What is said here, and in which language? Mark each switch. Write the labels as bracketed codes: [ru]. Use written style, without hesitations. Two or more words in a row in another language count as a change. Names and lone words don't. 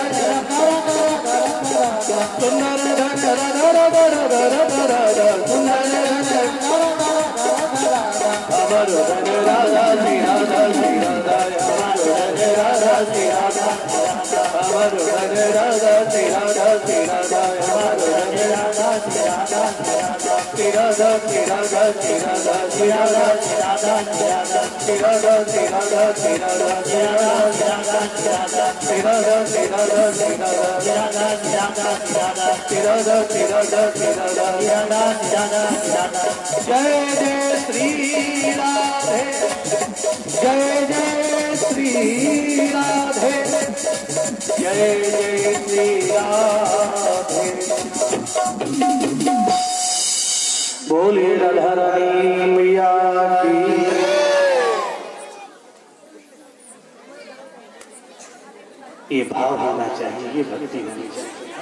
[hi] सुंदर धन राधा राधा राधा राधा राधा सुंदर [bn] আমারো ধন [hi] राधा श्री राधा श्री राधा [bn] আমারো ধন [hi] राधा श्री राधा श्री राधा [bn] আমারো ধন [hi] राधा श्री राधा श्री राधा श्री राधा श्री राधा श्री राधा श्री राधा श्री राधा श्री राधा श्री राधा श्री राधा श्री राधा श्री राधा श्री राधा श्री राधा जय जय श्री राधे जय जय श्री राधे जय जय श्री राधे बोलिए राधा रानी मैया की ये भाव होना चाहिए, ये भक्ति होनी चाहिए।